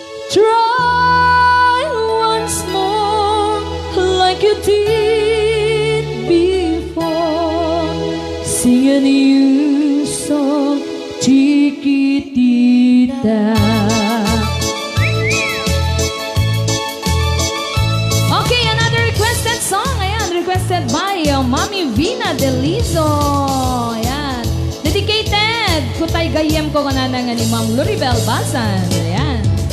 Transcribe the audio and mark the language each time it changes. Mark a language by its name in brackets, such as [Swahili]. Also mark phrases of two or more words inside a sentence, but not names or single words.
[English] Try once more like you did before. Sing a new song, Chiquitita. Okay, another requested song. Ayan, requested by, uh, Mami Vina Delizo. Ayan. Dedicated. [Iloko] Kutay gayem ko kanana nga ni Ma'am Loribel Basan. Ayan.